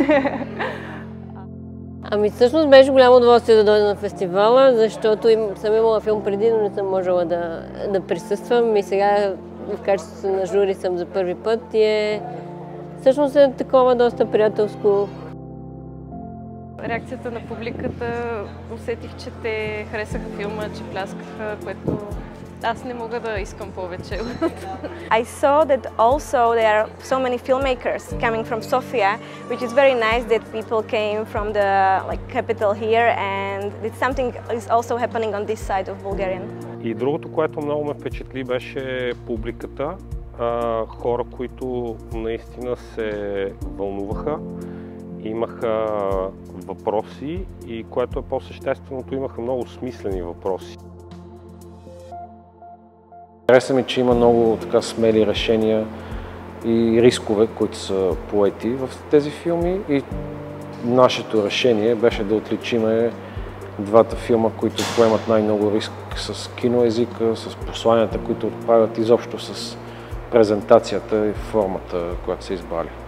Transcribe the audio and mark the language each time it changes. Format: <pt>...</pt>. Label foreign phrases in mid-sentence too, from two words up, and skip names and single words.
<bg>Ами всъщност беше голямо удоволствие да дойда на фестивала, защото съм имала филм преди, но не съм можела да присъствам, и сега в качеството на жури съм за първи път и всъщност е такова доста приятелско. Реакцията на публиката, усетих, че те харесаха филма, че пляскаха, което аз не мога да искам повече.</bg> <en>I saw that also there are so many filmmakers coming from Sofia, which is very nice that people came from the capital here, and it's something is also happening on this side of Bulgarian.</en> <bg>И другото, което много ме впечатли, беше публиката. Хора, които наистина се вълнуваха, имаха въпроси и, което е по-същественото, имаха много смислени въпроси. Хареса ми, че има много така смели решения и рискове, които са поети в тези филми, и нашето решение беше да отличиме двата филма, които поемат най-много риск с киноезика, с посланията, които отправят, изобщо с презентацията и формата, която са избрали.</bg>